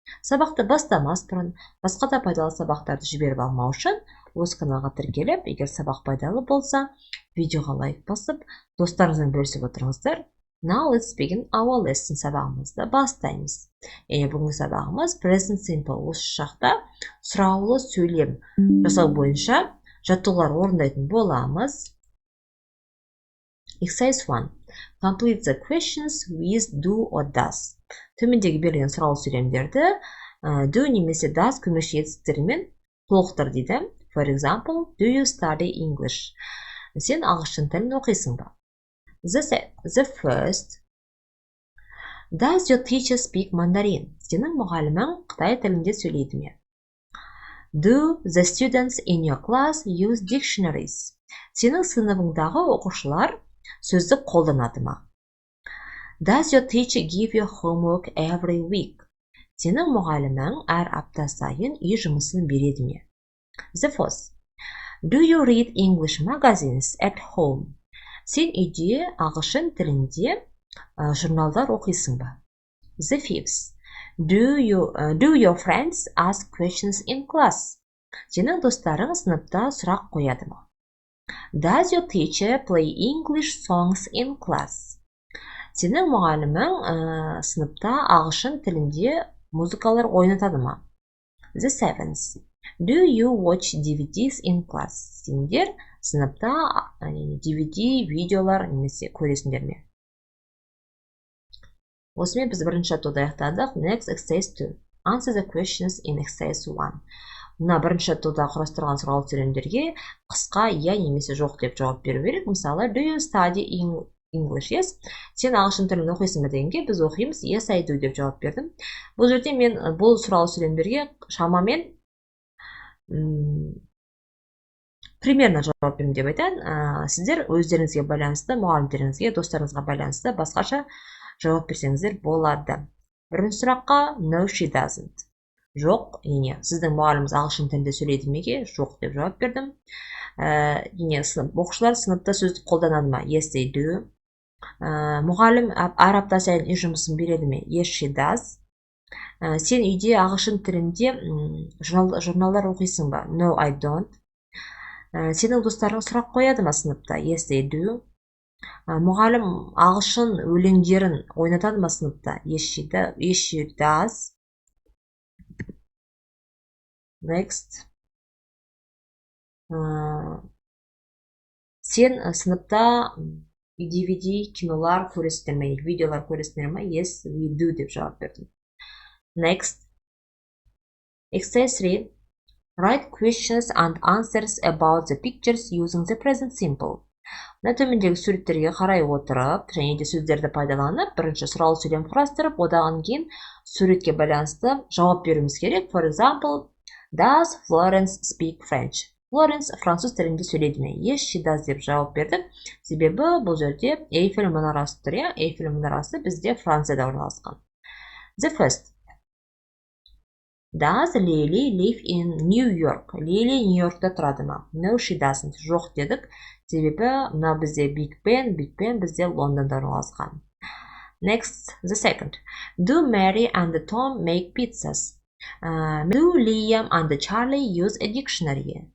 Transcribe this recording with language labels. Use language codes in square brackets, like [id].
[kk] Сабақты бастамас бұрын басқа да пайдалы сабақтарды жіберіп алмау үшін осы каналға тіркеліп, егер сабақ пайдалы болса, видеоға лайк басып, достарыңызбен бөлісіп отырыңыздар. [en] Now let's begin our lesson. [kk] Сабағымызды бастаймыз. Бүгінгі сабағымыз Present Simple. Осы шақта сұраулы сөйлем жасау бойынша жаттығулар орындайтын боламыз. [en] Exercise 1. Complete the questions with do or does. [kk] Төмендегі берілген сұраулы сөйлемдерді do немесе does көмекші етістіктермен толықтыр дейді. [en] For example, do you study English? [kk] Сен ағылшын тілін оқисың ба? [en] The first. Does your teacher speak Mandarin? [kk] Сенің мұғалімің Қытай тілінде сөйлейді ме? [en] Do the students in your class use dictionaries? [kk] Сенің сыныбыңдағы оқушылар сөздік қолданады ма? [en] Does your teacher give you homework every week? [kk] Сенің мұғалімің әр апта сайын үй жұмысын береді ме? [en] The fourth. Do you read English magazines at home? [kk] Сен үйде ағылшын тілінде журналдар оқисың ба? [en] The fifth. Do your friends ask questions in class? [kk] Сенің достарың сыныпта сұрақ қояды ма? [en] Does your teacher play English songs in class? [kk] Сенің мұғалімің сыныпта ағылшын тілінде музыкалар ойнатады ма? [en] The seventh. Do you watch DVDs in class? [kk] Сендер сыныпта DVD видеолар немесе көресіңдер ме? Осымен біз бірінші жаттығуды аяқтадық. [en] Next, exercise 2. Answer the questions in exercise 1. [kk] Мына бірінші жаттығуда құрастырған сұраулы сөйлемдерге қысқа иә немесе жоқ деп жауап беру керек. [en] Мысалы, do you study English? Yes. [kk] Сен ағылшын тілін оқисың ба дегенге біз оқимыз [en] yes I do [kk] деп жауап бердім. Бұл жерде мен бұл сұраулы сөйлемдерге шамамен примерно жауап беремін деп айтайын. Сіздер өздеріңізге байланысты, мұғалімдеріңізге, достарыңызға байланысты басқаша жауап берсеңіздер болады. Бірінші сұраққа [en] no she doesn't. [kk] Жоқ, сіздің мұғаліміңіз ағылшын тілінде сөйлейді ме? Жоқ деп жауап бердім. Оқушылар сыныпта сөздік қолданады ма? [en] Yes they do. [kk] Мұғалім әр апта сайын үй жұмысын береді ме? [en] Yes she does. [kk] Сен үйде ағылшын тілінде журналдар оқисың ба? [en] No I don't. [kk] Сенің достарың сұрақ қояды ма сыныпта? [en] Yes they do. [kk] Мұғалім ағылшын өлеңдерін ойнатады ма сыныпта? [en] Yes she does. Next. [kk] Сен сыныпта DVD кинолар көресіңдер ме? Видеолар көресіңдер ме? [en] Yes we do [kk] деп жауап бердім. [en] Next. Exercise 3. Write questions and answers about the pictures using the present simple. [kk] Төмендегі суреттерге қарай отырып, және де сөздерді пайдаланып, бірінші сұраулы сөйлем құрастырып, одан кейін суретке байланысты жауап беруіміз керек. [en] For example, does Florence speak French? [kk] Florence француз тілінде сөйлейді ме? [en] Yes, she does [kk] деп жауап бердік. Себебі бұл жерде Эйфель мұнарасы тұр, Эйфель мұнарасы бізде Францияда орналасқан. [en] The first. Does Lily live in New York? [kk] Lily Нью-Йоркта тұрады ма? [en] No, she doesn't. [kk] Жоқ дедік. Себебі мына бізде Big Ben бізде Лондонда орналасқан. [en] Next, the second. Do Mary and Tom make pizzas? Do Liam and Charlie use a dictionary?